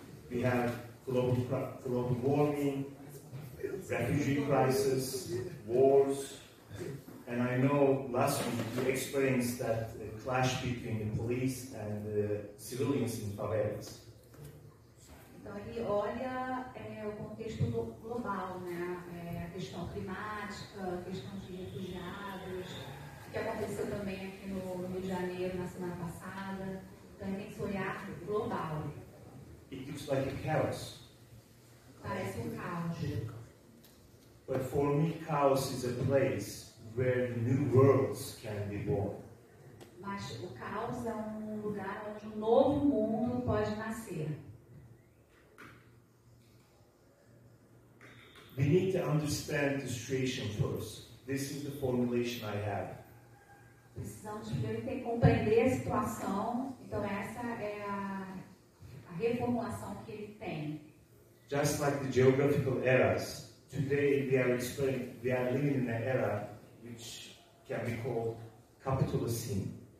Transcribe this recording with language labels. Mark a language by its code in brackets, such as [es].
[en] We have global warming, refugee crisis, wars, and I know last week you experienced that clash between the police and the civilians in favelas. [pt] Então ele olha o contexto global, né? A questão climática, a questão de refugiados, o que aconteceu também aqui no Rio de Janeiro na semana passada. Então ele tem esse olhar global. [en] It looks like a chaos. [pt] Parece caos. [en] But for me, chaos is a place where new worlds can be born. [pt] Mas o caos é lugar onde novo mundo pode nascer. [en] We need to understand the situation first. This is the formulation I have. [pt] Precisamos primeiro compreender a situação. Então essa é a reformulação que ele tem. [en] Just like the geographical eras, today we are living in an era which can be called Capitalocene.